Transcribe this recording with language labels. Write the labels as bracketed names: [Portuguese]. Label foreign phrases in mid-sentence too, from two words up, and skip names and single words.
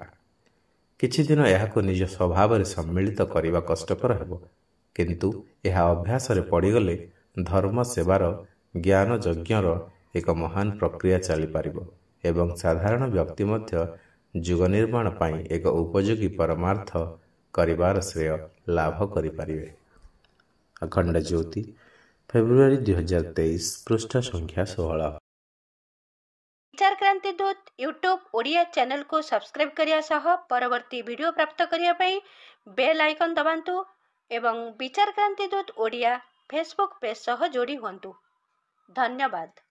[Odia] କିଛି ଦିନ ଏହାକୁ ନିଜ ସ୍ୱଭାବରେ ସମ୍ମିଳିତ କରିବା କଷ୍ଟକର ହେବ, କିନ୍ତୁ ଏହା ଅଭ୍ୟାସରେ ପଡ଼ିଗଲେ ଧର୍ମ ସେବାର, ଜ୍ଞାନ ଯଜ୍ଞର ଏକ ମହାନ ପ୍ରକ୍ରିୟା ଚାଲିପାରିବ ଏବଂ ସାଧାରଣ ବ୍ୟକ୍ତି ମଧ୍ୟ ଯୁଗ ନିର୍ମାଣ ପାଇଁ ଏକ ଉପଯୋଗୀ ପରମାର୍ଥ କରିବାର ଶ୍ରେୟ ଲାଭ କରିପାରିବେ। ଅଖଣ୍ଡ ଜ୍ୟୋତି, ଫେବୃଆରୀ 2023, ପୃଷ୍ଠ ସଂଖ୍ୟା 16। ବିଚାର କ୍ରାନ୍ତି ଦୂତ ୟୁଟ୍ୟୁବ ଓଡ଼ିଆ ଚ୍ୟାନେଲ କୁ ସବସ୍କ୍ରାଇବ କରିବା ସହ ପରବର୍ତ୍ତୀ ଭିଡିଓ ପ୍ରାପ୍ତ କରିବା ପାଇଁ [English] bell icon [Odia] ଦବାନ୍ତୁ ଏବଂ ବିଚାର କ୍ରାନ୍ତି ଦୂତ ଓଡ଼ିଆ ଫେସବୁକ ପେଜ ସହ ଯୋଡ଼ି ହୁଅନ୍ତୁ। धन्यवाद।